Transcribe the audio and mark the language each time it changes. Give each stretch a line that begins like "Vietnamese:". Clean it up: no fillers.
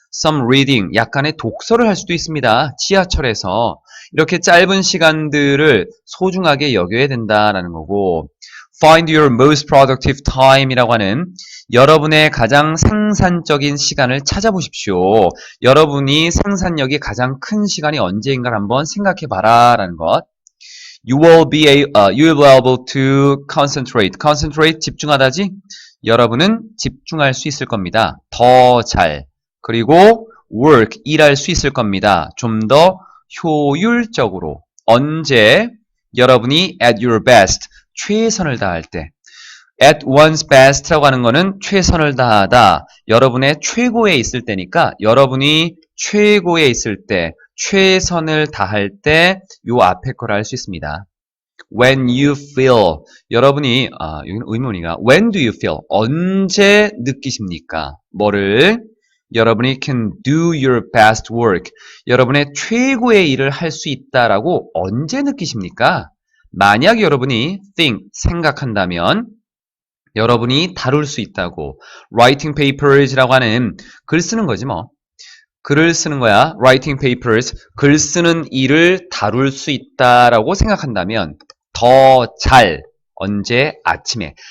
English: some reading
Korean: 약간의 독서를 할 수도 있습니다. 지하철에서 이렇게 짧은 시간들을 소중하게 여겨야 된다라는 거고
English: find your most productive time
Korean: 이라고 하는 여러분의 가장 생산적인 시간을 찾아보십시오. 여러분이 생산력이 가장 큰 시간이 언제인가를 한번 생각해 봐라 라는 것.
English: You will be able to concentrate.
Korean: concentrate 집중하다지? 여러분은 집중할 수 있을 겁니다. 더 잘. 그리고 work 일할 수 있을 겁니다. 좀 더 효율적으로. 언제? 여러분이
English: at your best.
Korean: 최선을 다할 때.
English: at one's best
Korean: 라고 하는 거는 최선을 다하다. 여러분의 최고에 있을 때니까 여러분이 최고에 있을 때 최선을 다할 때 요 앞에 거를 할 수 있습니다.
English: When you feel
Korean: 여러분이 여기는 의문이가
English: When do you feel?
Korean: 언제 느끼십니까? 뭐를? 여러분이
English: can do your best work.
Korean: 여러분의 최고의 일을 할 수 있다라고 언제 느끼십니까? 만약 여러분이 think 생각한다면 여러분이 다룰 수 있다고
English: writing papers
Korean: 라고 하는 글 쓰는 거지 뭐. 글을 쓰는 거야.
English: writing papers,
Korean: 글 쓰는 일을 다룰 수 있다라고 생각한다면 더 잘, 언제? 아침에.